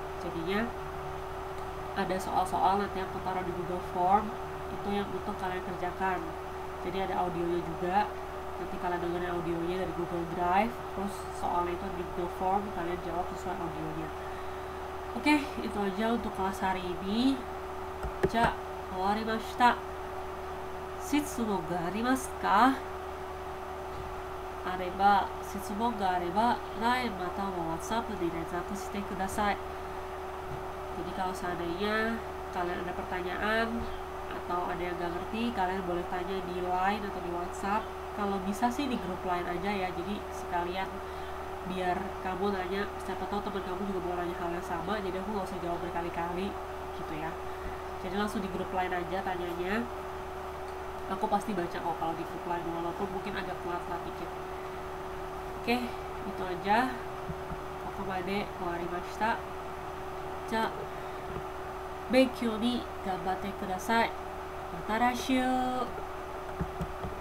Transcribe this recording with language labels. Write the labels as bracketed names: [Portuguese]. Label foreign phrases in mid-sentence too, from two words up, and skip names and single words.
[Indonesian] Jadinya ada soal-soal nanti aku taruh di Google Form, itu yang untuk kalian kerjakan. Jadi ada audionya juga, nanti kalian dengerin audionya dari Google Drive, terus soalnya itu di Google Form, kalian jawab sesuai audionya. Oke, itu aja untuk kelas hari ini. [Japanese] じゃ、終わりました。質問がありますか? 質問があれば、LINEまたはWhatsAppで連絡してください. [Indonesian] Jadi kalau seandainya kalian ada pertanyaan atau ada yang gak ngerti, kalian boleh tanya di LINE atau di WhatsApp. Kalau bisa sih di grup LINE aja ya, jadi sekalian biar kamu nanya, siapa tahu teman kamu juga mau nanya hal yang sama, jadi aku gak usah jawab berkali-kali gitu ya. Jadi langsung di grup LINE aja tanyanya, aku pasti baca kok kalau di grup LINE, walaupun mungkin agak telat dikit. Oke, itu aja. [Japanese] ここまで終わりました。じゃ、勉強に頑張ってください. また来週.